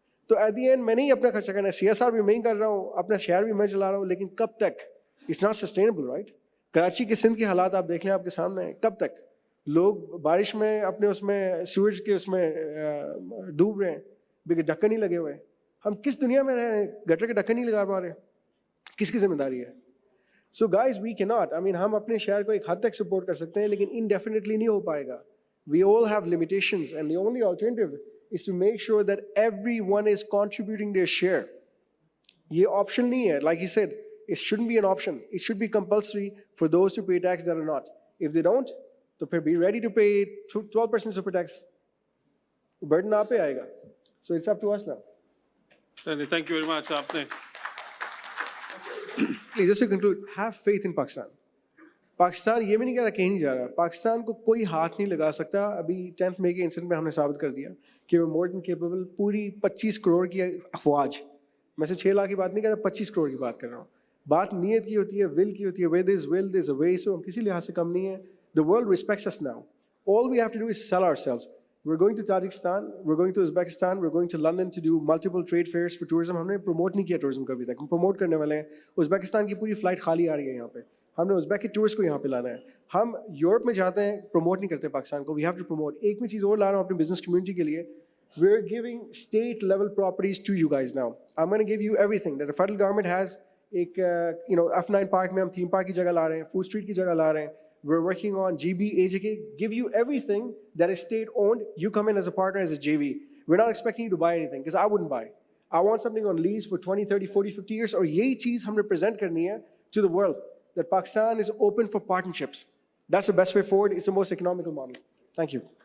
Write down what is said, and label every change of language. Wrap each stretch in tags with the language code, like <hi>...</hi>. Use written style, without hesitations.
<ur>تو</ur> <en>at the end</en> <ur>میں نہیں اپنا خرچہ کرنا ہے, CSR بھی میں ہی کر رہا ہوں, اپنا شہر بھی میں چلا رہا ہوں, لیکن کب تک؟</ur> <en>It's not sustainable, right?</en> <ur>Karachi کے سندھ کے حالات آپ دیکھ لیں آپ کے سامنے ہیں, کب تک لوگ بارش میں اپنے اس میں سیوریج کے اس میں ڈوب رہے ہیں بکہ ڈھکن نہیں لگے ہوئے. ہم کس دنیا میں رہ رہے ہیں, گٹر کے ڈھکن نہیں لگا پا رہے, کس کی ذمہ داری ہے؟</ur> <en>so guys we key not, I mean</en> <ur>ہم اپنے شہر کو ایک حد تک سپورٹ کر سکتے ہیں, لیکن انڈیفینیٹلی نہیں ہو پائے گا.</ur> <en>We all have limitations and the only alternative is to make sure that everyone is contributing their share.</en> <ur>یہ option نہیں ہے,</ur> <en>like he said, it shouldn't be an option. It should be compulsory for those to pay tax that are not. If they don't,</en> <ur>تو پھر</ur> <en>be ready to pay 12% super tax.</en> <ur>burden آپ پہ آئے گا.</ur> <en>So it's up to us now. Thank you very much.</en> <ur>آپ نے</ur> <en>Just to conclude, have faith in Pakistan.</en> <ur>Pakistan یہ بھی نہیں کہہ رہا کہیں نہیں جا رہا, پاکستان کو کوئی ہاتھ نہیں لگا سکتا. ابھی 10 مئی کے انسیڈنٹ میں ہم نے ثابت کر دیا کہ وہ</ur> <en>More than capable.</en> <ur>پوری 25 کروڑ کی افواج, میں سے 6 لاکھ کی بات نہیں کر رہا, 25 کروڑ کی بات کر رہا ہوں. بات نیت کی ہوتی ہے, ول کی ہوتی ہے.</ur> <en>where there is will there is a way.</en> <ur>So ہم کسی لحاظ سے کم نہیں ہیں.</ur> <en>The world respects us now. All we have to do is sell ourselves. We're going to Tajikistan, we're going to Uzbekistan, we're going to London to do multiple trade fairs for tourism.</en> <ur>ہم نے promote نہیں کیا tourism کا ابھی تک, ہم promote کرنے والے ہیں. ازبیکستان کی پوری فلائٹ خالی آ رہی ہے یہاں پہ, ہم نے ازبیک کے ٹورسٹ کو یہاں پہ لانا ہے. ہم یورپ میں جاتے ہیں, پروموٹ نہیں کرتے پاکستان کو.</ur> <en>We have to promote.</en> <ur>ایک میں چیز اور لا رہا ہوں اپنی بزنس کمیونٹی کے لیے.</ur> <en>We are giving state level properties to you guys now. I am gonna give you everything that federal government has.</en> <ur>ایک F9 پارک میں ہم تھیم پارک کی جگہ لا رہے ہیں, فوڈ اسٹریٹ کی جگہ لا رہے ہیں.</ur> <en>We're working on GB, AJK, give you everything that is state owned. You come in as a partner, as a JV. We're not expecting you to buy anything, because I wouldn't buy. I want something on lease for 20, 30, 40, 50 years.</en> <ur>اور یہی چیز ہم represent کرنی ہے</ur> <en>to the world, that Pakistan is open for partnerships. That's the best way forward. It's the most economical model. Thank you.</en>